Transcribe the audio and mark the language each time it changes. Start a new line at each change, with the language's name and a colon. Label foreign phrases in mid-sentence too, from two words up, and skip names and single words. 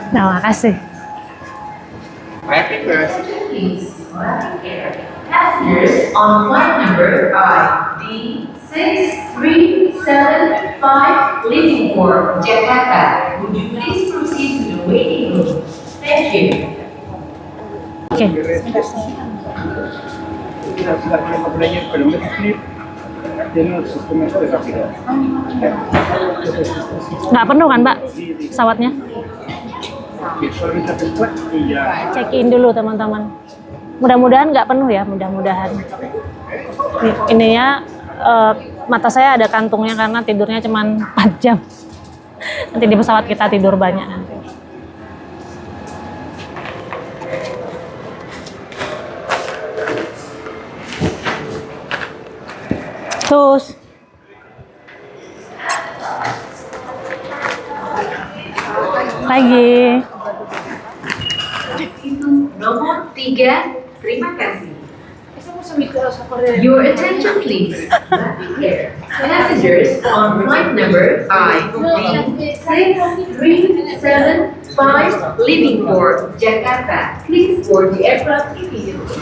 Indonesian: Nah, makasih. Rapid plastik.
English: Passengers on flight number ID6375 leaving for Jakarta. Would you please proceed to the waiting room? Thank you.
Indonesian: Oke.
Spanish: La compañía, pero en vez de flip, tiene el sistema este rápido.
Indonesian: Nggak penuh kan, Mbak? Pesawatnya?
Spanish: Que solamente hace flat y ya.
English: Check in
Indonesian: dulu, teman-teman. Mudah-mudahan nggak penuh ya, mudah-mudahan. Ininya mata saya ada kantungnya karena tidurnya cuma 4 jam. Nanti di pesawat kita tidur banyak nanti. Terus pagi. Nomor 3, terima kasih.
English: Your attention please. Passengers on flight number ID6375 leaving for Jakarta. Please board the aircraft immediately.